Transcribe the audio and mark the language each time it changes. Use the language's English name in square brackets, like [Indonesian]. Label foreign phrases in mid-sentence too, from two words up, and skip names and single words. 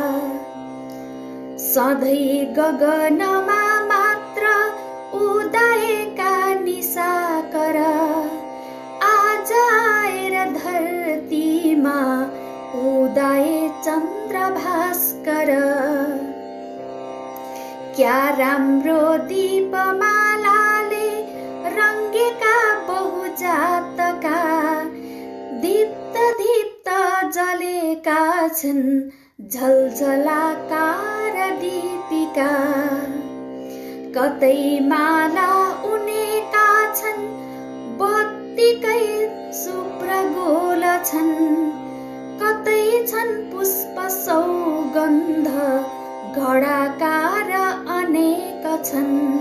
[Nepali] सधैँ गगनमा मात्र उदयका निशाकर आज आएर धरतीमा उदय चन्द्र भास्कर। क्या राम्रो दीपमालाले रङ्गेका बहुजातका दीप्त दीप्त जलेका छन् झलझलाकार दीपिका कतै माला उनेका छन् बत्तीकै शुभ्र गोल छन् कतै छन् पुष्प सौगन्ध घडाकार अनेक छन्